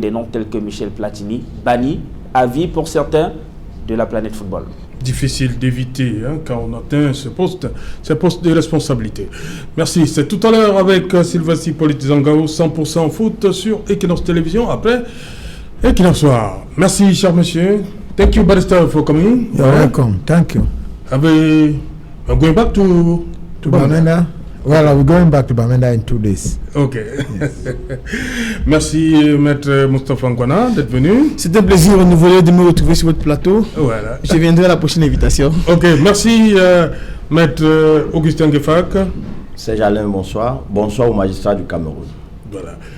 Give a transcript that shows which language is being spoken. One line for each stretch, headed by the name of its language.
French: Des noms tels que Michel Platini, banni à vie pour certains de la planète football. Difficile d'éviter quand on atteint ce poste de responsabilité. Merci. C'est tout à l'heure avec Sylvestre Hippolyte Zangao, 100% foot sur Equinox Télévision. Après Equinox Soir. Merci, cher monsieur.
English: Thank you, Barrister, for coming. You're welcome. Thank you. We're going back to Bamenda. Well, we're going back to Bamenda in 2 days. Ok.
French: Merci, Maître Moustapha Ngwana, d'être venu. C'est un plaisir renouvelé de me retrouver sur votre plateau. Voilà. Je viendrai à la prochaine invitation. Ok, merci, Maître Augustin Gefak. Serge Alain, bonsoir. Bonsoir au magistrat du Cameroun. Voilà.